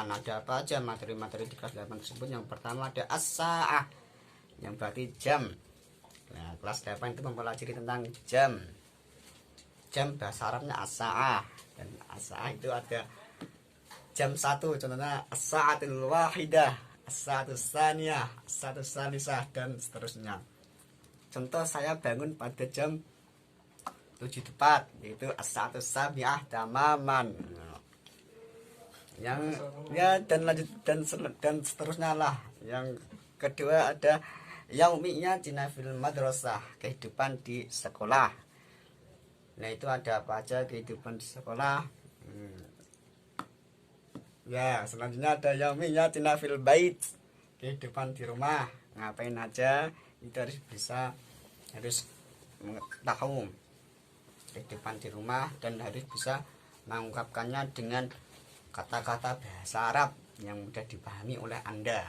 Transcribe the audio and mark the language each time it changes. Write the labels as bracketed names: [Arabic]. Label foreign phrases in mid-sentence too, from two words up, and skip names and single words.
[Indonesian] Ada apa aja materi-materi di kelas 8 tersebut? Yang pertama ada as-sa'ah, yang berarti jam. Nah, kelas 8 itu mempelajari tentang jam. Jam bahasa Arabnya as-sa'ah, dan as-sa'ah itu ada jam 1, contohnya [Arabic] الساعة الواحدة، الساعة الثانية، الساعة الثالثة, [Indonesian] dan seterusnya. Contoh, saya bangun pada jam 7 tepat, yaitu [Arabic] الساعة السابعة تماما. [Indonesian] Yang ya dan lanjut dan seterusnya lah. Yang kedua ada [Arabic] يومية في المدرسة, [Indonesian] kehidupan di sekolah. Nah, itu ada apa aja kehidupan di sekolah? Ya, selanjutnya ada [Arabic] يومية في البيت, [Indonesian] kehidupan di rumah, ngapain aja, itu harus tahu kehidupan di rumah, dan harus bisa mengungkapkannya dengan kata-kata bahasa Arab yang mudah dipahami oleh Anda.